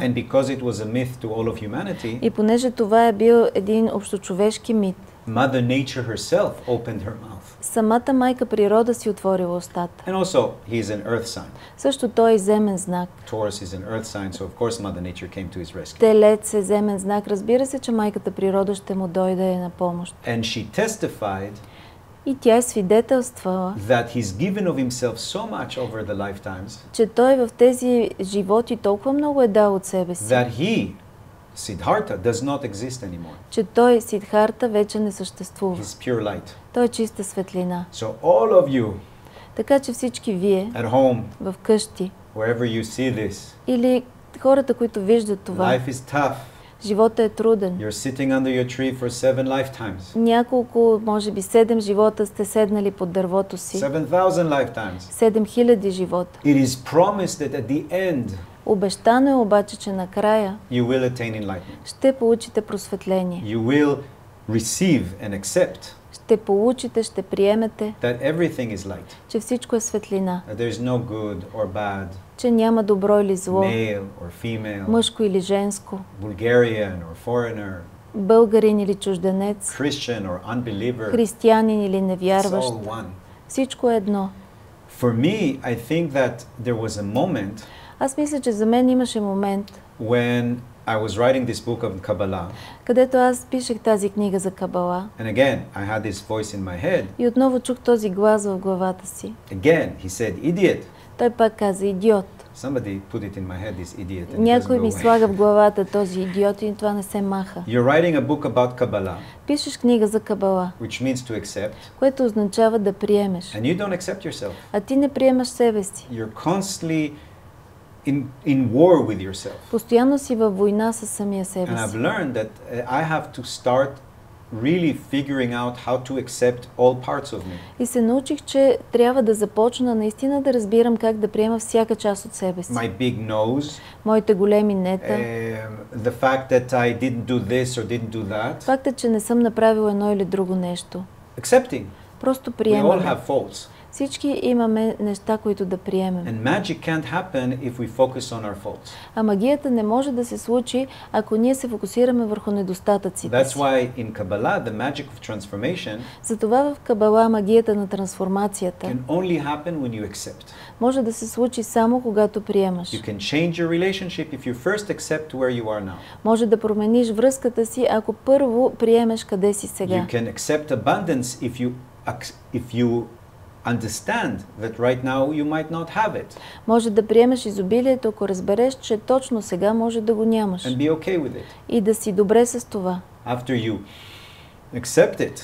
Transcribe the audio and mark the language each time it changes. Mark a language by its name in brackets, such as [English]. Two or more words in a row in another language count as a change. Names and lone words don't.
[English] And because it was a myth to all of humanity, [Bulgarian] И понеже това е бил един общочовешки мит, [English] Mother Nature herself opened her mouth. [Bulgarian] самата майка природа си отворила устата. [English] And also, he is an earth sign. [Bulgarian] Също той е земен знак. [English] Taurus is an earth sign, so of course Mother Nature came to his rescue. [Bulgarian] Телец е земен знак. Разбира се, че майката природа ще му дойде на помощ. [English] And she testified [Bulgarian] И тя е свидетелствала, [English] that he's given of himself so much over the lifetimes [Bulgarian] че той в тези животи толкова много е дал от себе си, [English] that he, Siddhartha, does not exist anymore. [Bulgarian] че той, Сидхарта, вече не съществува. [English] He's pure light. [Bulgarian] Той е чиста светлина. [English] So all of you [Bulgarian] Така че всички вие, [English] at home, [Bulgarian] в къщи, [English] wherever you see this, [Bulgarian] или хората, които виждат това, [English] life is tough. [Bulgarian] живота е труден. [English] You're sitting under your tree for 7 lifetimes. [Bulgarian] Няколко, може би 7 живота сте седнали под дървото си. [English] 7,000 lifetimes. [Bulgarian] 7000 живота. [English] It is promised that at the end [Bulgarian] Обещано е обаче, че накрая [English] you will attain enlightenment. [Bulgarian] ще получите просветление. [English] You will receive and accept [Bulgarian] ще получите, ще приемете, [English] that everything is light, [Bulgarian] че всичко е светлина, [English] that there's no good or bad, [Bulgarian] че няма добро или зло, [English] male or female, [Bulgarian] мъжко или женско, [English] Bulgarian or foreigner, [Bulgarian] българин или чужденец, [English] Christian or unbeliever. [Bulgarian] християнин или [English] It's [Bulgarian] невярващ. [English] all one. [Bulgarian] Всичко е едно. [English] For me, I think that there was a moment [Bulgarian] Аз мисля, че за мен имаше момент, [English] when I was writing this book of Kabbalah, [Bulgarian] където аз пишех тази книга за Кабала [English] and again, I had this voice in my head. [Bulgarian] и отново чух този глас в главата си. [English] Again, he said, idiot. [Bulgarian] Той пак каза идиот. [English] Somebody put it in my head, this idiot, and it [Bulgarian] Някой [English] doesn't [Bulgarian] ми [English] go away. [Bulgarian] слага в главата този идиот и това не се маха. [English] You're writing a book about Kabbalah, [Bulgarian] Пишеш книга за Кабала, [English] which means to accept, [Bulgarian] което означава да приемеш. [English] and you don't accept yourself. [Bulgarian] А ти не приемаш себе си. [English] You're constantly in war with yourself. [Bulgarian] Постоянно си във война със самия себе [English] And I've [Bulgarian] си. [English] learned that I have to start really figuring out how to accept all parts of me. [Bulgarian] И се научих, че трябва да започна наистина да разбирам как да приема всяка част от себе си. [English] My big nose, [Bulgarian] Моите големи нета, [English] the fact that I didn't do this or didn't do that. [Bulgarian] фактът, че не съм направил едно или друго нещо. [English] Accepting. [Bulgarian] Просто [English] We all [Bulgarian] приемаме. [English] have faults. [Bulgarian] Всички имаме неща, които да приемем. [English] And magic can't happen if we focus on our faults. [Bulgarian] А магията не може да се случи, ако ние се фокусираме върху недостатъците [English] That's [Bulgarian] си. [English] why in Kabbalah, the magic of transformation [Bulgarian] Затова в Кабала магията на трансформацията [English] can only happen when you accept. [Bulgarian] може да се случи само когато приемаш. [English] You can change your relationship if you first accept where you are now. [Bulgarian] Може да промениш връзката си, ако първо приемеш къде си [English] You [Bulgarian] сега. [English] can accept abundance if you understand that right now you might not have it, [Bulgarian] Може да приемеш изобилието, ако разбереш, че точно сега може да го нямаш. [English] and be okay with it. [Bulgarian] И да си добре с това. [English] After you accept it,